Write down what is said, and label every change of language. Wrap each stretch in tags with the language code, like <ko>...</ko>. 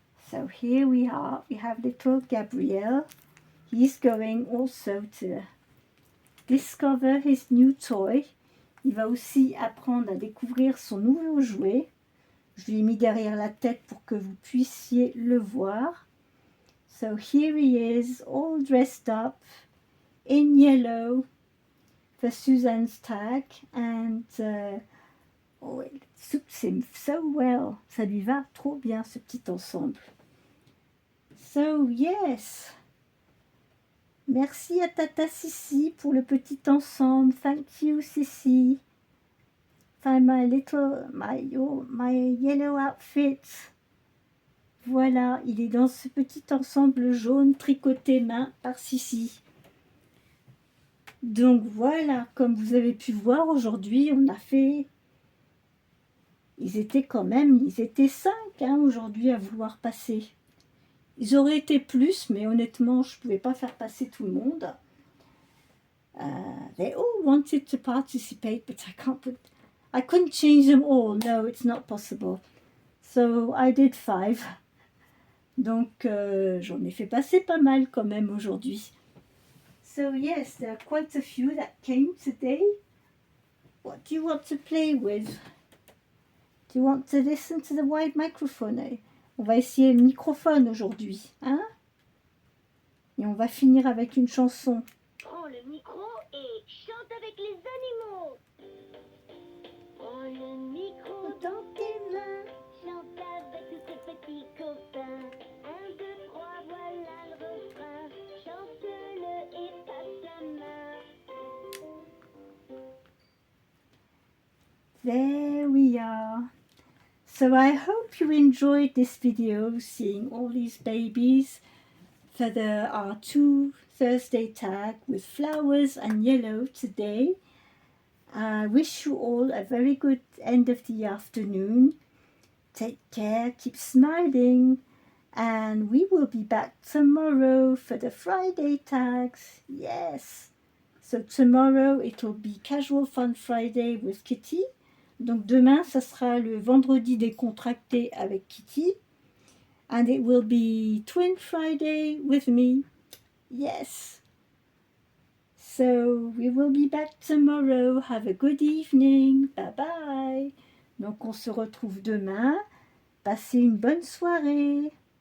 <en>So here we have little Gabriel. He's going also to discover his new toy.</en> <fr>Il va aussi apprendre à découvrir son nouveau jouet. Je l'ai mis derrière la tête pour que vous puissiez le voir.</fr> <en>So here he is, all dressed up in yellow for Suzanne's tag, and oh, it suits him so well.</en> <fr>Ça lui va trop bien ce petit ensemble.</fr> <en>So yes,</en> <fr>merci à Tata Sissi pour le petit ensemble.</fr> <en>Thank you, Sissi. Find my yellow outfit.</en> <fr>Voilà, il est dans ce petit ensemble jaune tricoté main par Sissi. Donc voilà, comme vous avez pu voir aujourd'hui, on a fait... Ils étaient 5 aujourd'hui à vouloir passer. Ils auraient été plus, mais honnêtement, je ne pouvais pas faire passer tout le monde.</fr> <en>They all wanted to participate, but I couldn't change them all. No, it's not possible. So I did 5.</en> <fr>Donc j'en ai fait passer pas mal quand même aujourd'hui.</fr> <en>So yes, there are quite a few that came today. What do you want to play with? Do you want to listen to the wide microphone?</en> <fr>On va essayer le microphone aujourd'hui, hein? Et on va finir avec une chanson. Prends le micro et chante avec les animaux. Prends le micro dans tes mains, chante avec tous tes petits copains. 1, 2, 3, voilà le refrain. Chante-le et passe la main.</fr> <en>There we are. So I hope you enjoyed this video, seeing all these babies for our 2 Thursday tag with flowers and yellow today. I wish you all a very good end of the afternoon. Take care, keep smiling, and we will be back tomorrow for the Friday tags. Yes. So tomorrow it will be Casual Fun Friday with Kitty.</en> <fr>Donc demain, ça sera le vendredi décontracté avec Kitty.</fr> <en>And it will be Twin Friday with me. Yes. So we will be back tomorrow. Have a good evening. Bye-bye.</en> <fr>Donc on se retrouve demain. Passez une bonne soirée.</fr>